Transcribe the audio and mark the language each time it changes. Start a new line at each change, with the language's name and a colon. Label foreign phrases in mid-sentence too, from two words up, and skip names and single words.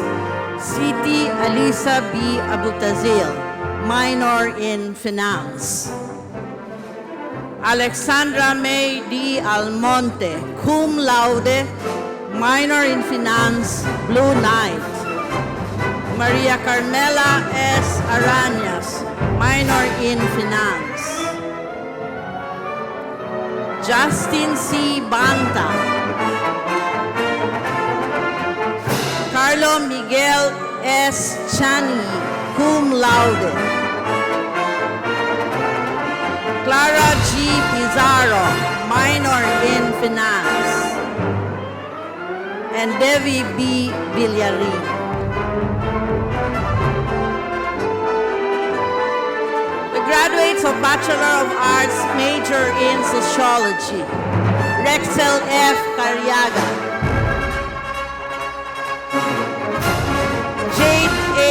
English: Siti Alisa B. Abutazil, minor in Finance. Alexandra May D. Almonte,
Latin: cum laude,
English: minor in Finance, Blue Knight. Maria Carmela S. Arañas, minor in Finance. Justin C. Banta. Carlo Miguel S. Chani,
Latin: cum laude. Clara G.
English: Pizarro, minor in Finance. And Devi B. Villarin. The graduates of Bachelor of Arts major in Sociology. Rexel F. Cariaga. Jade A.